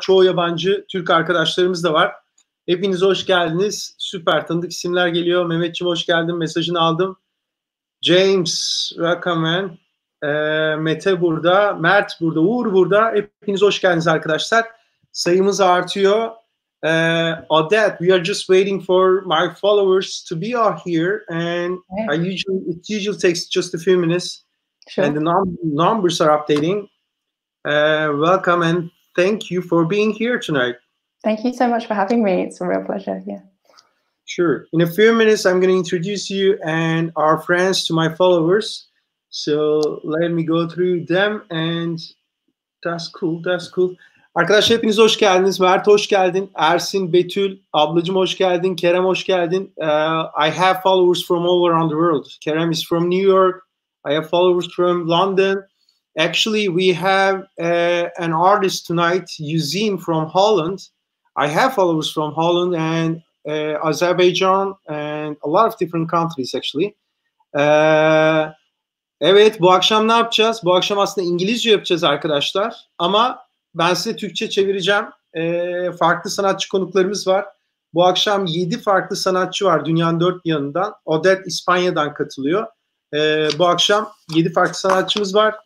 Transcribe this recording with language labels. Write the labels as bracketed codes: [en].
[tr] Çoğu yabancı Türk arkadaşlarımız da var. Hepiniz hoş geldiniz. Süper tanıdık isimler geliyor. Mehmetciğim hoş geldin. Mesajını aldım. James, [en] welcome man. [tr] Mete burada. Mert burada. Uğur burada. Hepiniz hoş geldiniz arkadaşlar. Sayımız artıyor. [en] Odette, we are just waiting for my followers to be out here, and it usually takes just a few minutes, sure. And the numbers are updating. Welcome and thank you for being here tonight. Thank you so much for having me. It's a real pleasure. Yeah. Sure. In a few minutes, I'm going to introduce you and our friends to my followers. So let me go through them, and that's cool. That's cool. [tr] Arkadaşlar hepiniz hoş geldiniz. Mert hoş geldin. Ersin, Betül, ablacığım hoş geldin. Kerem hoş geldin. [en] I have followers from all around the world. Kerem is from New York. I have followers from London. Actually, we have an artist tonight, Josine from Holland. I have followers from Holland and Azerbaijan and a lot of different countries actually. [tr] Evet, bu akşam ne yapacağız? Bu akşam aslında İngilizce yapacağız arkadaşlar. Ama ben size Türkçe çevireceğim. Farklı sanatçı konuklarımız var. Bu akşam 7 farklı sanatçı var dünyanın dört yanından. Odette İspanya'dan katılıyor. Bu akşam 7 farklı sanatçımız var.